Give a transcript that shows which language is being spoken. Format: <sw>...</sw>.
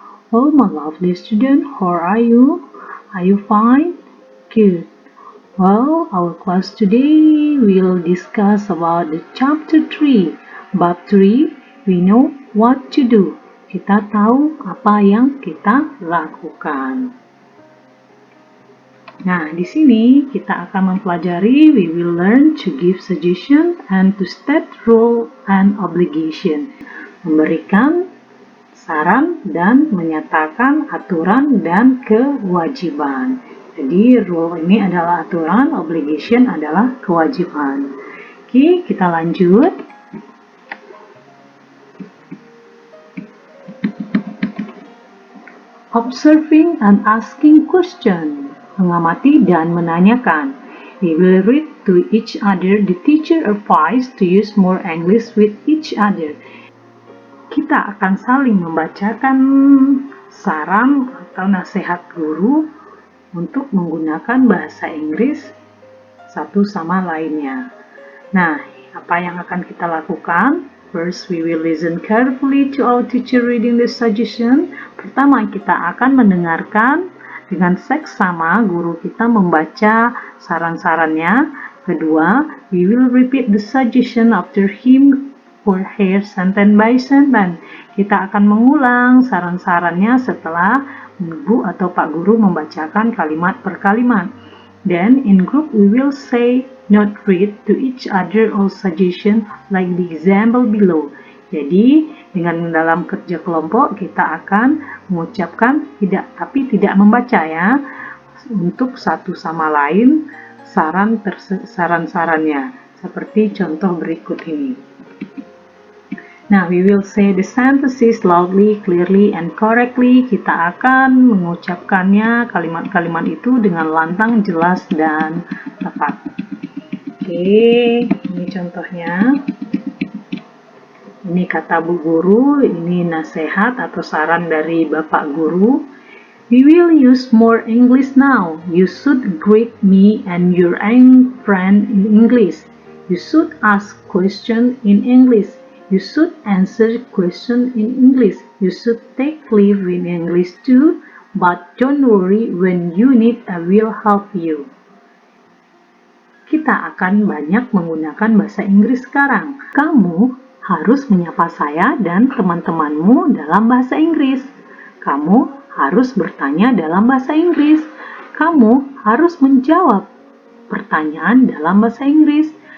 <en>Oh my lovely student, how are you? Are you fine? Good. Well, our class today will discuss about the chapter 3. Bab 3, we know what to do.</en> <id>Kita tahu apa yang kita lakukan. Nah, di sini kita akan mempelajari</id> <en>we will learn to give suggestion and to state rule and obligation.</en> <id>Memberikan saran dan menyatakan aturan dan kewajiban. Jadi rule ini adalah aturan, obligation adalah kewajiban. Oke, kita lanjut.</id> <en>Observing and asking question.</en> <id>Mengamati dan menanyakan.</id> <en>We will read to each other the teacher advice to use more English with each other.</en> <id>Kita akan saling membacakan saran atau nasihat guru untuk menggunakan bahasa Inggris satu sama lainnya. Nah, apa yang akan kita lakukan?</id> <en>First, we will listen carefully to our teacher reading the suggestion.</en> <id>Pertama, kita akan mendengarkan dengan seksama guru kita membaca saran-sarannya. Kedua,</id> <en>we will repeat the suggestion after him or her sentence by sentence.</en> <id>Kita akan mengulang saran-sarannya setelah ibu atau pak guru membacakan kalimat per kalimat.</id> <en>Then in group we will say not read to each other all suggestion like the example below.</en> <id>Jadi dengan dalam kerja kelompok kita akan mengucapkan tidak membaca ya, untuk satu sama lain saran-sarannya seperti contoh berikut ini.</id> <en>Nah, we will say the sentences loudly, clearly, and correctly.</en> <id>Kita akan mengucapkannya kalimat-kalimat itu dengan lantang, jelas, dan tepat. Oke, ini contohnya. Ini kata Bu Guru, ini nasihat atau saran dari Bapak Guru.</id> <en>We will use more English now. You should greet me and your friend in English. You should ask question in English. You should answer question in English. You should take leave in English too. But don't worry, when you need, I will help you.</en> <id>Kita akan banyak menggunakan bahasa Inggris sekarang. Kamu harus menyapa saya dan teman-temanmu dalam bahasa Inggris. Kamu harus bertanya dalam bahasa Inggris. Kamu harus menjawab pertanyaan dalam bahasa Inggris.</id>